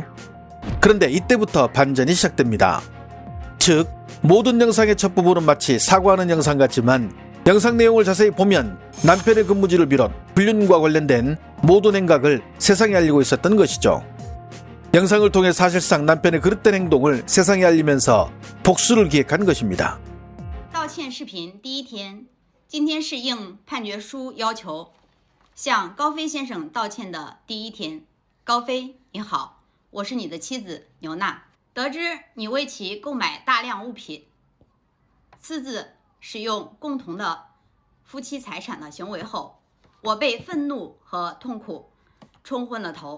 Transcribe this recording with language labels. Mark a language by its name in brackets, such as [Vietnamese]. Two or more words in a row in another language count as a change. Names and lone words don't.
[Korean] 그런데 이때부터 반전이 시작됩니다. 즉 모든 영상의 첫 부분은 마치 사과하는 영상 같지만 영상 내용을 자세히 보면 남편의 근무지를 비롯 불륜과 관련된 모든 행각을 세상에 알리고 있었던 것이죠. 영상을 통해 사실상 남편의 그릇된 행동을 세상에 알리면서 복수를 기획한 것입니다. [Chinese] 道歉视频第1天，今天是应判决书要求向高飞先生道歉的第1天。高飞，你好，我是你的妻子牛娜。得知你为其购买大量物品，私自使用共同的夫妻财产的行为后，我被愤怒和痛苦冲昏了头。